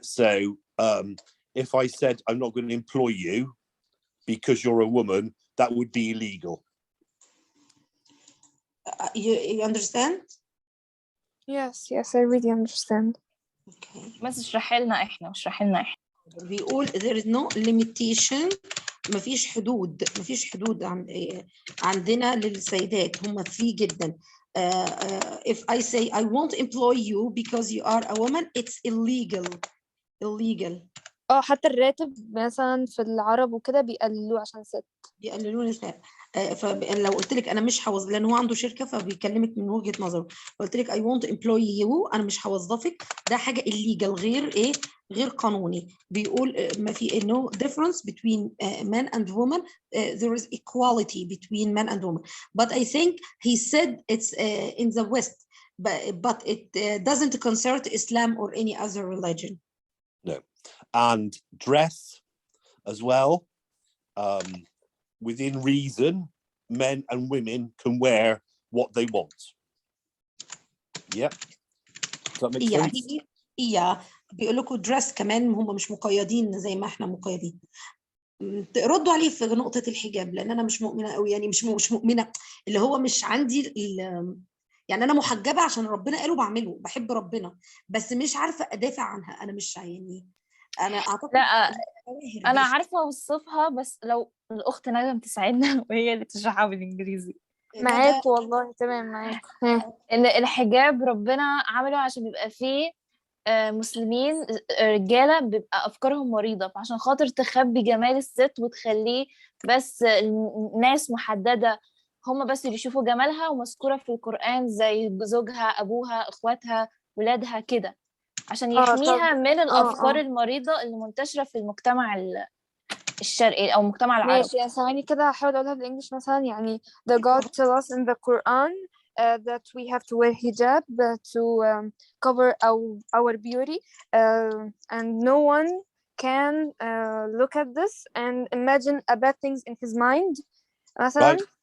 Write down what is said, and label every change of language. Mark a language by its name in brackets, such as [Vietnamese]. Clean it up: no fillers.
[English] So if I said I'm not going to employ you because you're a woman, that would be illegal. You understand? Yes, I really understand. Okay. [Arabic] بس اشرحي لنا احنا. بيقول [English] there is no limitation. [Arabic] مفيش حدود عندنا للسيدات. هم free جدا. [English] If I say I won't employ you because you are a woman, it's illegal. [Arabic] حتى الراتب مثلا في العرب وكده بيقللوه عشان ست. بيقللوا نساء. فلو قلت لك انا مش هوظف، لان هو عنده شركه فبيكلمك من وجهه نظره، قلت لك [English] I won't employ you، [Arabic] انا مش هوظفك، ده حاجه illegal، غير قانوني. بيقول ما في [English] no difference between men and women. There is equality between men and women. But I think he said it's in the West, but it doesn't concern Islam or any other religion. No. And dress as well. Within reason, men and women can wear what they want. Yeah. Does that make sense? [Arabic] بيقول لكم دريس كمان هم مش مقيدين زي ما احنا مقيدين. ردوا عليه في نقطة الحجاب، لأن أنا مش مؤمنة قوي، يعني مش مؤمنة، اللي هو مش عندي يعني أنا محجبة عشان ربنا قاله بعمله، بحب ربنا، بس مش عارفة أدافع عنها. أنا مش يعني أنا أعتقد لا أنا عارفة أوصفها، بس لو الأخت نجم تساعدنا وهي اللي تشرحها بالإنجليزي. معاك والله، تمام معاك. إن الحجاب ربنا عمله عشان بيبقى فيه مسلمين رجالة بيبقى أفكارهم مريضة، فعشان خاطر تخبي جمال الست وتخليه بس ناس محددة هم بس بيشوفوا جمالها ومذكورة في القرآن زي زوجها، أبوها، أخواتها، ولادها كده، عشان يحميها من الأفكار المريضة اللي منتشرة في المجتمع الشرقي أو المجتمع العربي. ماشي، ثواني كده هحاول أقولها بالإنجليش. مثلا يعني [English] the God tell us in the Quran that we have to wear hijab to cover our beauty, and no one can look at this and imagine bad things in his mind. Right.